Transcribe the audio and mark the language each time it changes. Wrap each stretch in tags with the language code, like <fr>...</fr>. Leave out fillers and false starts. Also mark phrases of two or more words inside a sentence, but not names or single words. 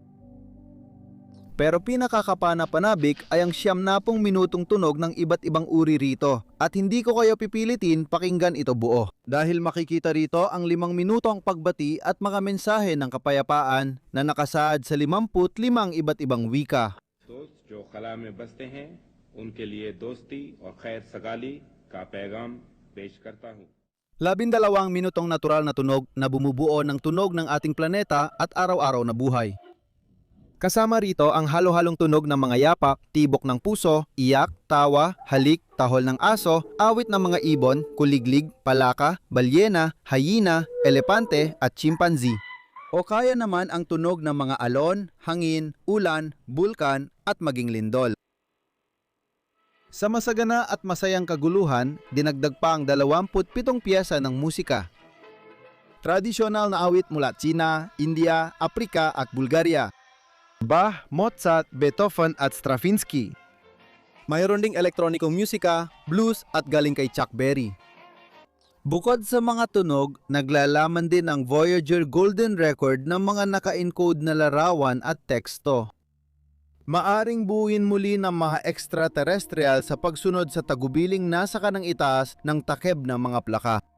<tl>Pero pinakakapana-panabik ay ang 90 minutong tunog ng iba't ibang uri rito at hindi ko kayo pipilitin pakinggan ito buo. Dahil makikita rito ang 5 minutong pagbati at mga mensahe ng kapayapaan na nakasaad sa 55 iba't ibang wika.</tl> <ur>جو خلا میں بستے ہیں ان کے لیے دوستی اور خیر سگالی کا پیغام پیش کرتا ہوں.</ur> <tl>12 minutong natural na tunog na bumubuo ng tunog ng ating planeta at araw-araw na buhay. Kasama rito ang halo-halong tunog ng mga yapak, tibok ng puso, iyak, tawa, halik, tahol ng aso, awit ng mga ibon, kuliglig, palaka, balyena, hyena, elepante at chimpanzee. O kaya naman ang tunog ng mga alon, hangin, ulan, bulkan at maging lindol. Sa masagana at masayang kaguluhan, dinagdag pa ang 27 piyesa ng musika. Tradisyonal na awit mula China, India, Aprika at Bulgaria. Bach, Mozart, Beethoven at Stravinsky. Mayroon ding elektronikong musika, blues at galing kay Chuck Berry. Bukod sa mga tunog, naglalaman din ang Voyager Golden Record ng mga naka-encode na larawan at teksto. Maaring buuin muli ng mga extraterrestrial sa pagsunod sa tagubiling nasa kanang itaas ng takeb ng mga plaka.</tl>